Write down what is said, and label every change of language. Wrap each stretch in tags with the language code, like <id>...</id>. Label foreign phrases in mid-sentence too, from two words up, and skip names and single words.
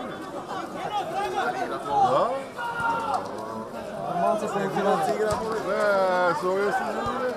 <sr>Da?</sr> <mk>Малце се финанси игра.</mk> <sr>Ne, s ove su izgubili.</sr>